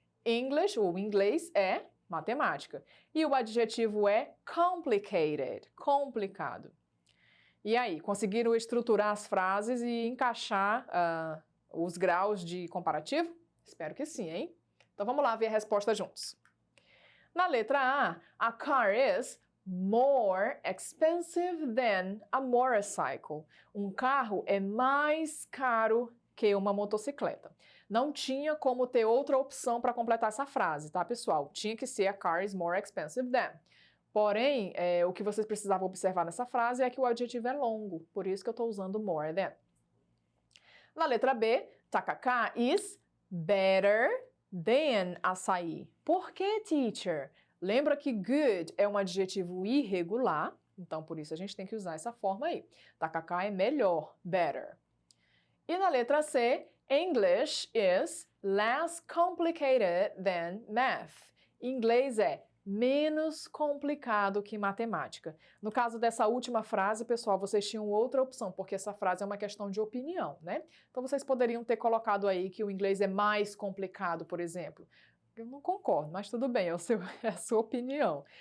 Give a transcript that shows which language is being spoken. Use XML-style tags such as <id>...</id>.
<pt>English, ou inglês, é matemática. E o adjetivo é complicated, complicado. E aí, conseguiram estruturar as frases e encaixar os graus de comparativo? Espero que sim, hein? Então vamos lá ver a resposta juntos. Na letra</pt> <en>A car is more expensive than a motorcycle.</en> <pt>Um carro é mais caro que uma motocicleta. Não tinha como ter outra opção para completar essa frase, tá, pessoal? Tinha que ser</pt> <en>a car is more expensive than.</en> <pt>Porém, o que vocês precisavam observar nessa frase é que o adjetivo é longo, por isso que eu estou usando more than. Na letra B,</pt> <en>tacacá is better than açaí.</en> <pt>Por que, teacher? Lembra que good é um adjetivo irregular, então por isso a gente tem que usar essa forma aí. Tacacá é melhor, better. E na letra C,</pt> <en>English is less complicated than math.</en> <pt>Inglês é menos complicado que matemática. No caso dessa última frase, pessoal, vocês tinham outra opção, porque essa frase é uma questão de opinião, né? Então vocês poderiam ter colocado aí que o inglês é mais complicado, por exemplo. Eu não concordo, mas tudo bem, é a sua opinião.</pt>